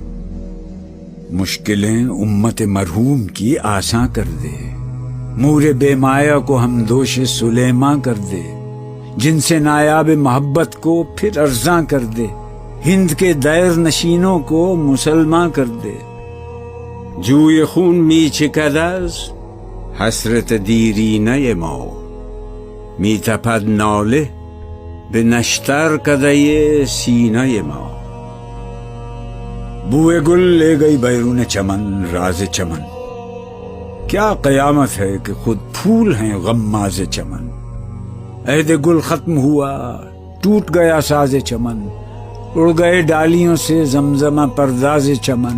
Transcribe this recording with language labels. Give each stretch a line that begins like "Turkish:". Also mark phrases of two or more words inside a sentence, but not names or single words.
Urdu: مشکلیں امت مرحوم کی آساں کر دے، مور بے مایا کو ہم دوش سلیماں کر دے. جن سے نایاب محبت کو پھر ارزاں کر دے، ہند کے دیر نشینوں کو مسلماں کر دے.
Persian: جوی خون می چکداز حسرت دیری نہ ماؤ، می تپد ناله به نشتر کدے سینہ ماؤ.
Urdu: بوئے گل لے گئی بیرون چمن راز چمن، کیا قیامت ہے کہ خود پھول ہیں غماز چمن. عہد گل ختم ہوا ٹوٹ گیا ساز چمن، اڑ گئے ڈالیوں سے زمزمہ پرداز چمن.